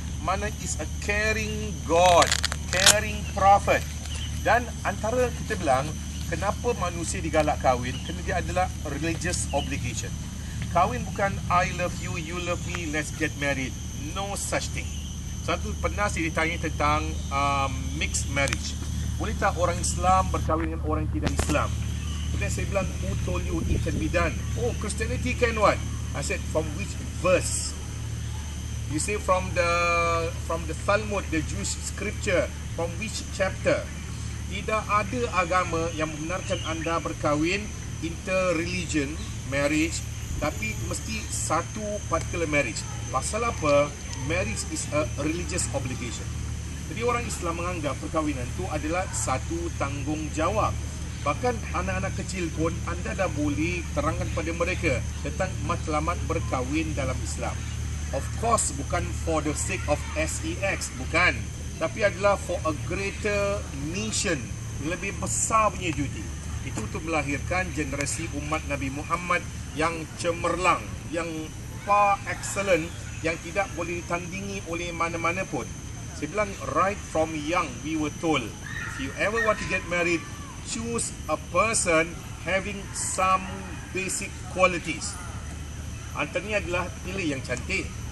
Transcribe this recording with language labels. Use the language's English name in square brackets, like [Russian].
[English] Mana is a caring God, caring prophet. [Malay] Dan antara kita bilang, kenapa manusia digalak kahwin? Kerana dia adalah [English] religious obligation. [Malay] Kahwin bukan [English] I love you, you love me, let's get married. No such thing. [Malay] Satu pernah saya ditanya tentang [English] mixed marriage. [Malay] Boleh tak orang Islam berkahwin dengan orang tidak Islam? Kemudian saya bilang, [English] who told you it can be done? Oh, Christianity can what? I said, from which verse? You say from the Talmud, the Jewish scripture. From which chapter? [Malay] Tidak ada agama yang membenarkan anda berkahwin [English] inter-religion marriage, [Malay] tapi mesti satu [English] particular marriage. [Malay] Pasal apa? [English] Marriage is a religious obligation. [Malay] Jadi orang Islam menganggap perkahwinan itu adalah satu tanggungjawab. Bahkan anak-anak kecil pun anda dah boleh terangkan pada mereka tentang matlamat berkahwin dalam Islam. [English] Of course, [Malay] bukan [English] for the sake of sex, bukan. [Malay] Tapi adalah [English] for a greater mission, [Malay] lebih besar punya duty. Itu untuk melahirkan generasi umat Nabi Muhammad yang cemerlang, yang [English] far excellent, [Malay] yang tidak boleh ditandingi oleh mana-mana pun. Saya bilang, [English] right from young we were told, if you ever want to get married, choose a person having some basic qualities. [Malay] Antaranya adalah pilih yang cantik.